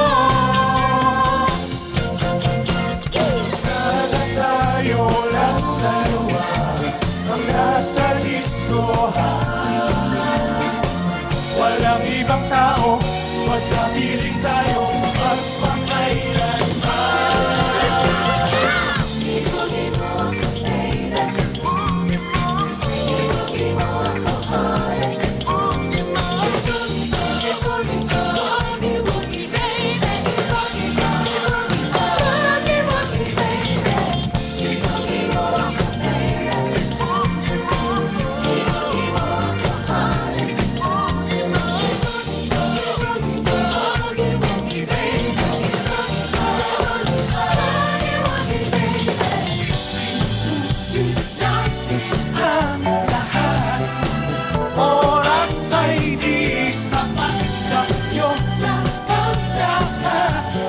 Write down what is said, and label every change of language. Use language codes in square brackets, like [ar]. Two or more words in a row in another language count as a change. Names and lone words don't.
[tl] Sana tayo lang dalawa ang nasa diskohan. Walang ibang tao, magkapiling tayo magpakailanman. [bik] Gibo-gibo ako, baby. Gibo-gibo ako, honey. Gibo-gibo, gibo-gibo, baby. Gibo-gibo, gibo-gibo, baby. Gibo-gibo ako, baby. Gibo-gibo ako, honey. [tl] Ang lahat, oras ay di sapat sa'yo lang ang lahat.